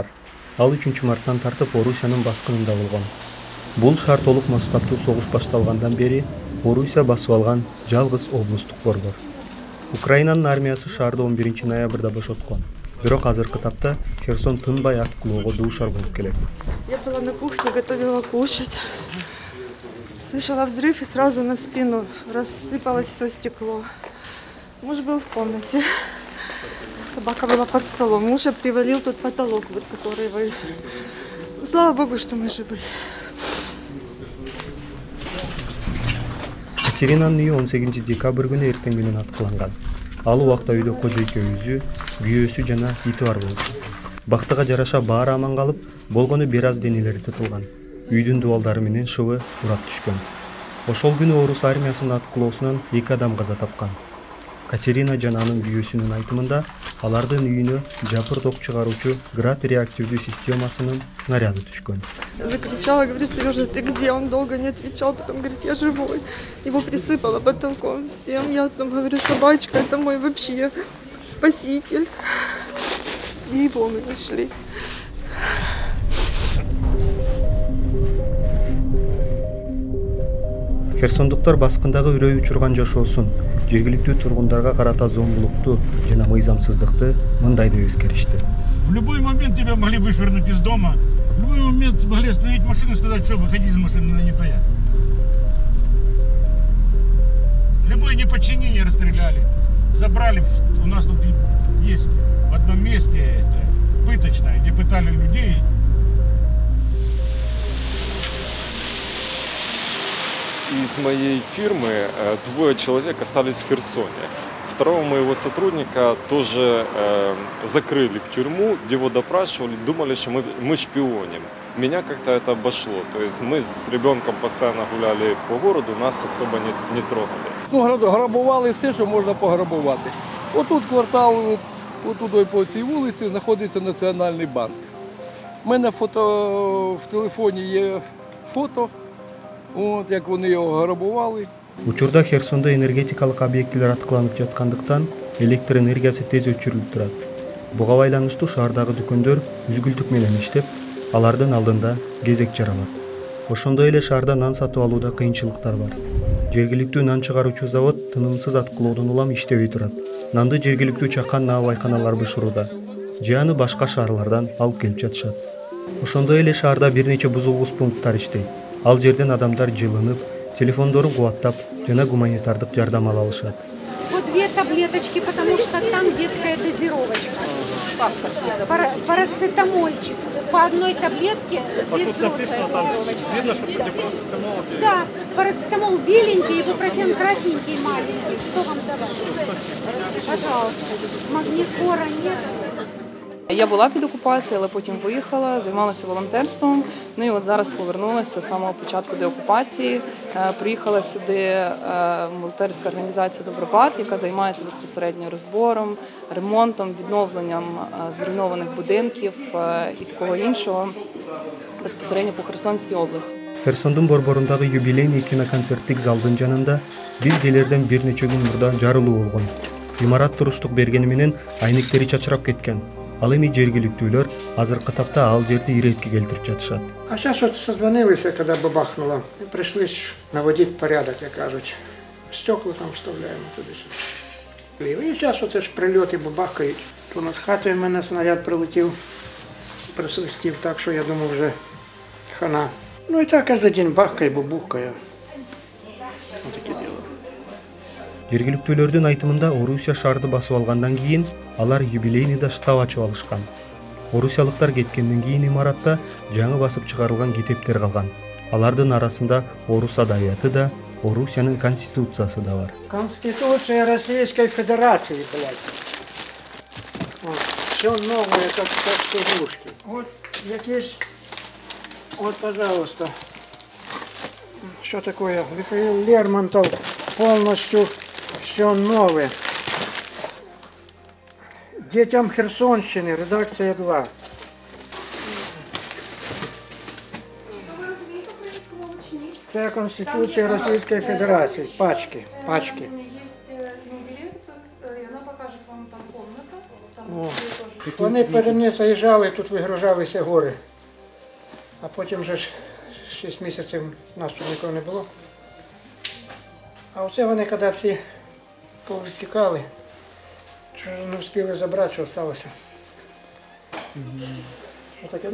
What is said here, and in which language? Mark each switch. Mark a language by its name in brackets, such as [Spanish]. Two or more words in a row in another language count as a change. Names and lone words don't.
[Kyrgyz] Ал 3-марттан тартып Орусиянын баскынында болгон. Бул шаар толук масштабтуу согуш башталгандан бери Орусия басып алган жалгыз облустук борбор. Украинанын армиясы шаарды 11-ноябрда бошоткон. Бирок азыркы тапта Херсон тынбай ат кылууга дуушар болуп келет. [Russian] Я была на кухне, готовила кушать. Слышала взрыв и сразу на спину рассыпалось все стекло. Муж был в комнате. Собака была под столом. Мужа привалил тут потолок, вот, который вы... Слава Богу, что мы живы. [Kyrgyz] Катеринанын үйү 18 декабрь күнү эртең менен аткыланган. Ал убакта үйдө кожо экөөбүзү, күйөөсү жана ити бар болчу. Бактыга жараша баары аман калып, болгону бир аз денелери тытылган. Үйдүн дубалдары менен шыбы урап түшкөн. Ошол күнү орус армиясынын аткылоосунан 2 адам каза тапкан. Катерина жана анын күйөөсүнүн айтымында алардын үйүнө жапыр ток чыгаруучу град реактивдүү системасынын снаряды түшкөн. [Russian] Закричала, говорю: Сережа, ты где? Он долго не отвечал, потом говорит: я живой. Его присыпало потолком всем. Я там говорю: собачка, это мой вообще спаситель. И его мы нашли. Херсондуктар баскындагы үрөй учурган жашоосун, жергиликтүү тургундарга карата зомбулукту жана мыйзамсыздыкты мындай деп эскеришти. В любой момент тебя могли вышвырнуть из дома, в любой момент могли остановить машину и сказать: все, выходи из машины, она не твоя. Любое неподчинение расстреляли, забрали. У нас тут есть в одном месте пыточное, где пытали людей. Из моей фирмы 2 человек остались в Херсоне. Второго моего сотрудника тоже закрыли в тюрьму, где его допрашивали, думали, что мы шпионим. Меня как-то это обошло. То есть мы с ребенком постоянно гуляли по городу, нас особо не трогали. [Ukrainian] Ну, грабували все, що можна пограбувати. Отут квартал, отуди по цій вулиці знаходиться Національний банк. У мене в телефоні є фото. Вот, як вони його грабували. [Kyrgyz] Учурда Херсондо энергетикалык объектилер аткыланып жаткандыктан электр энергиясы тез өчүрүлүп турат. Буга байланыштуу шаардагы дүкөндөр үзгүлтүк менен иштеп, алардын алдында кезек жаралат. Ошондой эле шаарда нан сатып алууда кыйынчылыктар бар. Жергиликтүү нан чыгаруучу завод тынымсыз аткылоодон улам иштебей турат. Нанды жергиликтүү чакан наабайканалар бышырууда. Же аны башка шаарлардан алып келип жатышат. Ошондой эле шаарда бир нече бузулгус пункттар иштейт. Ал жерден адамдар жылынып, телефондорун кубаттап жана гуманитардык жардам ала алышат. [Russian] Вот 2 таблеточки, потому что там детская дозировочка. Парацетамольчик. По 1 таблетке. А тут написано, там видно, что против парацетамола. Да, парацетамол беленький, ибупрофен красненький, маленький. Что вам давать? Пожалуйста. Магнифора нет. [Ukrainian] Я була під окупацією, але потім виїхала, займалася волонтерством. Ну і от зараз повернулася з самого початку деокупації. Приїхала сюди волонтерська організація «Добробат», яка займається безпосередньо розбором, ремонтом, відновленням зруйнованих будинків і такого іншого безпосередньо по Херсонській області. [Kyrgyz] Херсондун борборундагы юбилейный киноконцерттик залдын жанында бир келерден бир нече күн мурда жарылуу болгон. Имарат туруштук бергени менен айнектери чачырап кеткен. Ал эми жергиликтүүлөр азыркы тапта ал жерди иретке келтирип жатышат. [Russian] А сейчас вот созвонились, когда бабахнуло, и пришли наводить порядок, как кажуть. Стекла там вставляем туда-сюда. И сейчас вот эти прильоти бабахкають. [Ukrainian] То над хатою в мене снаряд прилетів, присвистів так, що я думав вже хана. Ну і так кожен день бахкає, бабухкає. Вот таке діло. [Kyrgyz] Жергиликтүүлөрдүн айтымында Орусия шаарды басып алгандан кийин алар юбилейныйда штаб ачып алышкан. орусиялыктар кеткенден кийин имаратта жаңы басып чыгарылган китептер калган. Алардын арасында орус адабияты да, Орусиянын конституциясы да бар. [Russian] Конституция Российской Федерации, блядь. Все новое, как игрушки. Вот якийсь, вот, пожалуйста, что такое? Михаил Лермонтов, полностью все новое. Детям Херсонщины, редакция 2. Це Конституция Российской Федерации, пачки. Есть билет, и она покажет вам там комнату. [Ukrainian] Вони перед мене заїжджали, тут вигружалися гори. А потім вже 6 місяців нас тут нікого не було. А оце вони, коли всі повтікали, що не встигли забрати, що залишилося. Отаке.